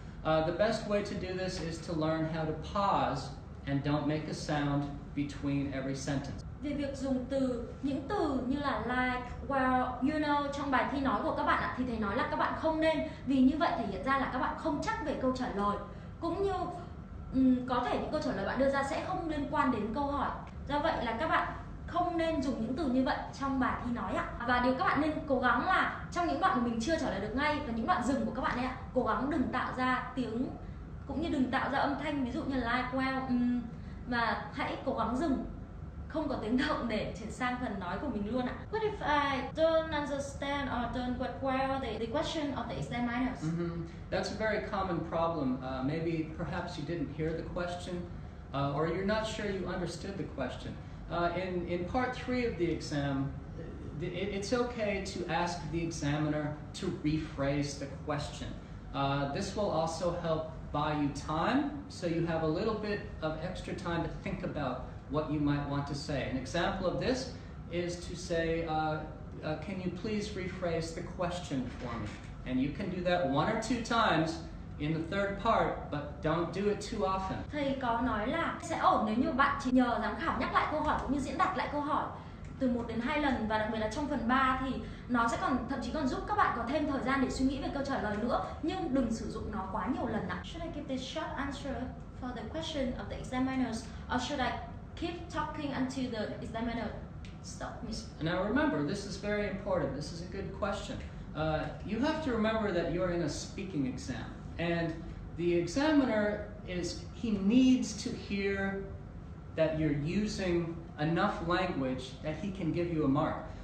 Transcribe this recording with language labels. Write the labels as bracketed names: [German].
[English] The best way to do this is to learn how to pause and don't make a sound between every sentence. [Vietnamese] Về việc dùng những từ như là [English] like, well, you know [Vietnamese] trong bài thi nói của các bạn ạ, thì thầy nói là các bạn không nên, vì như vậy thể hiện ra là các bạn không chắc về câu trả lời, cũng như có thể những câu trả lời bạn đưa ra sẽ không liên quan đến câu hỏi. Do vậy là các bạn không nên dùng những từ như vậy trong bài thi nói ạ. Và điều các bạn nên cố gắng là trong những đoạn mà mình chưa trả lời được ngay và những đoạn dừng của các bạn ấy ạ, cố gắng đừng tạo ra tiếng cũng như đừng tạo ra âm thanh, ví dụ như like, well, và hãy cố gắng dừng không có tiếng động để chuyển sang phần nói của mình luôn ạ. [English] What if I don't understand or don't get well the question of the examiners? That's a very common problem. Maybe perhaps you didn't hear the question, or you're not sure you understood the question. In part 3 of the exam, it's okay to ask the examiner to rephrase the question. This will also help buy you time, so you have a little bit of extra time to think about what you might want to say. An example of this is to say, can you please rephrase the question for me? And you can do that 1 or 2 times in the third part, but don't do it too often. [Vietnamese] Thầy có nói là sẽ ổn nếu như bạn chỉ nhờ giám khảo nhắc lại câu hỏi cũng như diễn đạt lại câu hỏi từ 1 đến 2 lần, và đặc biệt là trong phần 3 thì nó sẽ còn thậm chí còn giúp các bạn có thêm thời gian để suy nghĩ về câu trả lời nữa, nhưng đừng sử dụng nó quá nhiều lần ạ. [English] Should I give the short answer for the question of the examiners, or should I keep talking until the examiner stop me? Now remember, this is very important. This is a good question. You have to remember that you're in a speaking exam, and the examiner he needs to hear that you're using enough language that he can give you a mark.